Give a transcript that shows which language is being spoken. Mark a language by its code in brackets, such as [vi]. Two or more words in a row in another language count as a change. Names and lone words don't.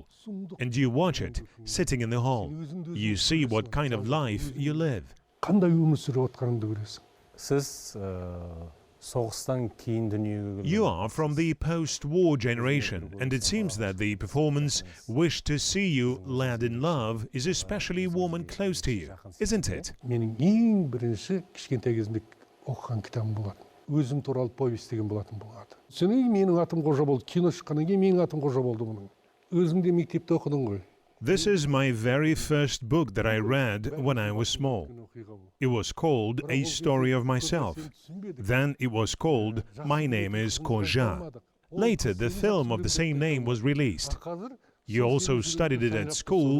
[en] And you watch it, sitting in the hall. You see what kind of life you live. You are from the post-war generation, and it seems that the performance "Wish to See You, Lad in Love" is especially warm and close to you, isn't it? [kk] Өзім туралы повесть деген болатын бұл аты. Содан кейін менің атым қожа болды. Кино шыққаннан кейін менің атым қожа болды мұның. Өзім де мектепте оқыдым ғой. [en] This is my very first book that I read when I was small. It was called A Story of Myself. Then it was called My Name is Koja. Later, the film of the same name was released. You also studied it at school.